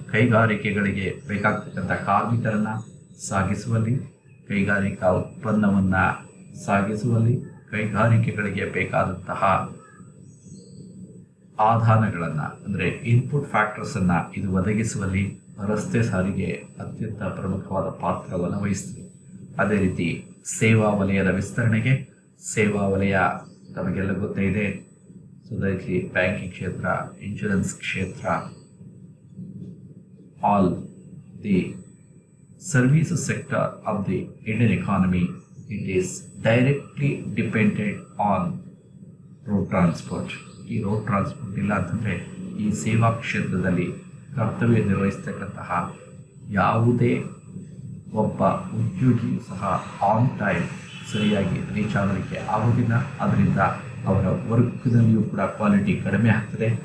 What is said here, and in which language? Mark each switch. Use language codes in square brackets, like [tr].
[kn] ಕೈಗಾರಿಕೆಗಳಿಗೆ ಬೇಕಾಗ್ತಕ್ಕಂಥ ಕಾರ್ಮಿಕರನ್ನು ಸಾಗಿಸುವಲ್ಲಿ, ಕೈಗಾರಿಕಾ ಉತ್ಪನ್ನವನ್ನು ಸಾಗಿಸುವಲ್ಲಿ, ಕೈಗಾರಿಕೆಗಳಿಗೆ ಬೇಕಾದಂತಹ ಆದಾನಗಳನ್ನು, ಅಂದರೆ ಇನ್ಪುಟ್ ಫ್ಯಾಕ್ಟರ್ಸನ್ನು ಇದು ಒದಗಿಸುವಲ್ಲಿ ರಸ್ತೆ ಸಾರಿಗೆ ಅತ್ಯಂತ ಪ್ರಮುಖವಾದ ಪಾತ್ರವನ್ನು ವಹಿಸ್ತದೆ. ಅದೇ ರೀತಿ ಸೇವಾ ವಲಯದ ವಿಸ್ತರಣೆಗೆ, ಸೇವಾ ವಲಯ ತಮಗೆಲ್ಲ ಗೊತ್ತೇ ಇದೆ. [en] So that banking ಕ್ಷೇತ್ರ, insurance ಕ್ಷೇತ್ರ, all the services sector of the Indian economy, it is directly dependent on road transport. [kn] ಈ ರೋಡ್ ಟ್ರಾನ್ಸ್ಪೋರ್ಟ್ ಇಲ್ಲ ಅಂತಂದರೆ ಈ ಸೇವಾ ಕ್ಷೇತ್ರದಲ್ಲಿ ಕರ್ತವ್ಯ ನಿರ್ವಹಿಸ್ತಕ್ಕಂತಹ ಯಾವುದೇ ಒಬ್ಬ ಉದ್ಯೋಗಿಯೂ ಸಹ [en] on time [kn] ಸರಿಯಾಗಿ ರೀಚ್ ಆಗಲಿಕ್ಕೆ ಆಗೋದಿಲ್ಲ. ಅದರಿಂದ ಅವರ ವರ್ಕ್ನಲ್ಲಿಯೂ ಕೂಡ ಕ್ವಾಲಿಟಿ ಕಡಿಮೆ ಆಗ್ತದೆ.